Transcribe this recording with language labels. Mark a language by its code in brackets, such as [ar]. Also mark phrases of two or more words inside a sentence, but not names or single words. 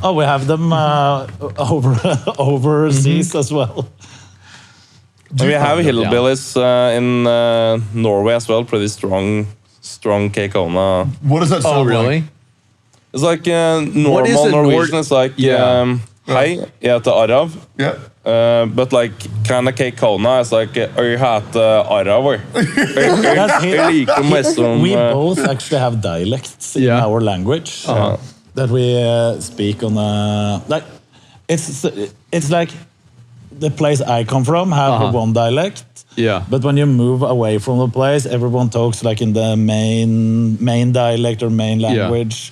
[en] Oh, we have them overseas as well. We have hillbillies in Norway as well. Pretty strong Tectone. What does that sound Oh really? It's like What is normal a Norwegian. It's like [no] hei, jeg heter Arrav. [en] Yeah. But like kind of Tectone is like [no] jeg heter Arrav. Jeg liker mest som [en] We both actually have dialects in our language that we speak on. Like it's like the place I come from have one dialect. Yeah. But when you move away from the place, everyone talks like in the main dialect or main language.